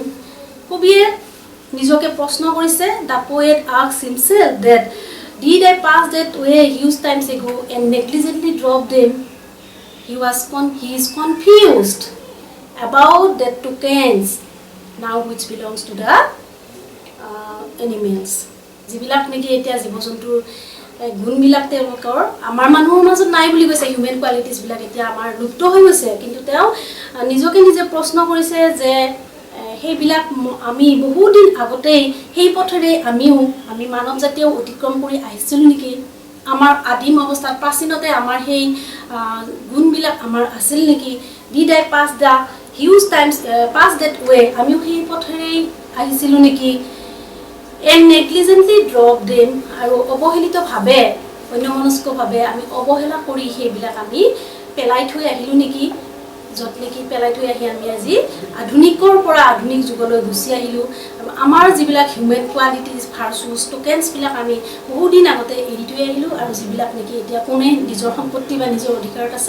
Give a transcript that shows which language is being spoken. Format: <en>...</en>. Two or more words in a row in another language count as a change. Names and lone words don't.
<as>কবিয়ে নিজকে প্ৰশ্ন কৰিছে</as> <en>the poet asks himself that did I pass that way huge times ago and negligently dropped them? He is confused about the tokens now which belongs to the animals.</en> <as>যিবিলাক নেকি এতিয়া জীৱ-জন্তুৰ গুণবিলাক তেওঁলোকৰ আমাৰ মানুহৰ মাজত নাই বুলি কৈছে</as> <en>human qualities</en> <as>বিলাক এতিয়া আমাৰ লুপ্ত হৈ গৈছে কিন্তু তেও নিজকে নিজে প্ৰশ্ন কৰিছে যে হেইবিলাক আমি বহু দিন আগতে হেই পথৰে আমি মানৱ জাতীয় অতিক্ৰম কৰি আহিছিল নেকি আমাৰ আদিম অৱস্থাত প্ৰাচীনতে আমাৰ হেই গুণবিলাক আমাৰ আছিল নেকি</as> <en>did I pass the huge times pass that way</en> <as>আমি হেই পথৰে আহিছিল নেকি</as> <en>and negligently drop them</en> <as>আৰু অবহেলিত ভাবে অন্যমনস্ক ভাবে আমি অবহেলা কৰি হেইবিলাক আমি পেলাই থৈ আহিলো নেকি যত নেকি পেলাই থৈ আহি আমি আজি আধুনিকৰ পৰা আধুনিক যুগলৈ গুছি আহিলো আমাৰ যিবিলাক</as> <en>human qualities virtues tokens</en> <as>বিলাক আমি বহু দিন আগতে এৰি থৈ আহিলো আৰু যিবিলাক নেকি এতিয়া কোনে নিজৰ সম্পত্তি বা নিজৰ অধিকাৰত আছে</as>